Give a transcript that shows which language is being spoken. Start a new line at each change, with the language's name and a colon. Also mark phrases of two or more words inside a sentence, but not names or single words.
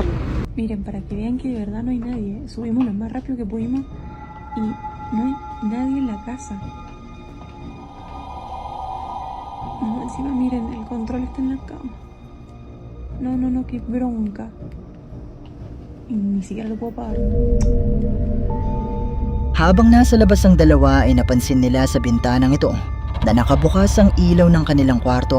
Spanish: Miren, para que vean que de verdad no hay nadie, subimos lo más rápido que pudimos y no hay nadie en la casa. No, encima miren, el control está en la cama. No, qué bronca. Y ni siquiera lo puedo pagar.
Filipino: Habang nasa labas ang dalawa ay napansin nila sa bintanang ito na nakabukas ang ilaw ng kanilang kwarto.